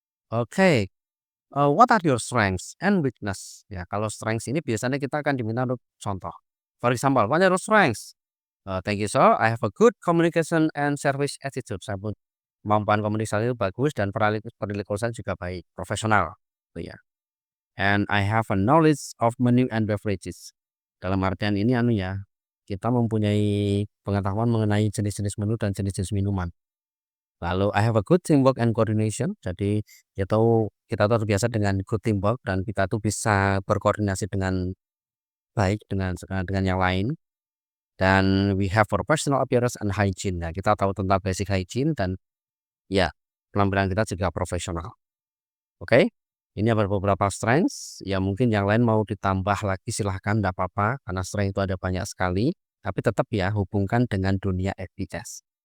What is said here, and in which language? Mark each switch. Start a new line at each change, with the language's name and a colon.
English: Oke, what are your strengths and weakness?
Indonesian: Ya, kalau strengths ini biasanya kita akan diminta untuk contoh.
English: For example, what are your strengths? Thank you sir, I have a good communication and service attitude.
Indonesian: Saya pun kemampuan komunikasi itu bagus dan perilisan juga baik, profesional, gitu ya.
English: And I have a knowledge of menu and beverages.
Indonesian: Dalam artian ini ya, kita mempunyai pengetahuan mengenai jenis-jenis menu dan jenis-jenis minuman.
English: Lalu I have a good teamwork and coordination.
Indonesian: Jadi kita tuh terbiasa dengan good teamwork dan kita tuh bisa berkoordinasi dengan baik dengan yang lain.
English: Dan we have professional appearance and hygiene.
Indonesian: Nah, kita tahu tentang basic hygiene dan ya penampilan kita juga profesional. Oke, ini ada beberapa strengths. Ya mungkin yang lain mau ditambah lagi silahkan, tidak apa-apa. Karena strength itu ada banyak sekali. Tapi tetap ya hubungkan dengan dunia FPS.